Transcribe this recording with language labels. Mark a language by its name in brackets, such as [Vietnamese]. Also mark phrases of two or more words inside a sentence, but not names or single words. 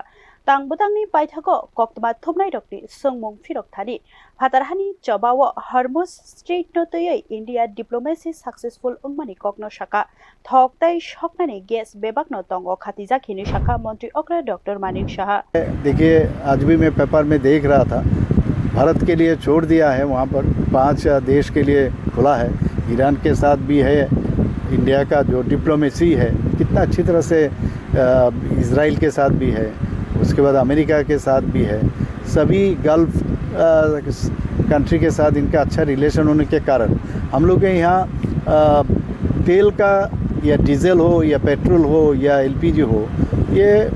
[Kok Borok] Tangbutangni paithago koktba thumnai rokni songmung phirok thani phatarhani chabawo Hormuz Strait no tiyai [English] India diplomacy [Kok Borok] successful ungmani kokno shaka thoktai shoknani gas bebak no tongo khatija khini shaka Montri Okra Dr. Manik Shah. [Hindi] देखिए आज भी मैं पेपर में देख रहा था भारत के लिए छोड़ दिया है वहाँ पर 5 देश के लिए खुला है ईरान के साथ भी है इंडिया का जो डिप्लोमेसी है कितना अच्छी तरह से इजराइल के साथ भी है उसके बाद अमेरिका के साथ भी है सभी [English] Gulf country [Hindi] के साथ इनका अच्छा रिलेशन होने के कारण हम लोग के यहाँ तेल का या डीजल हो या पेट्रोल हो या एलपीजी हो ये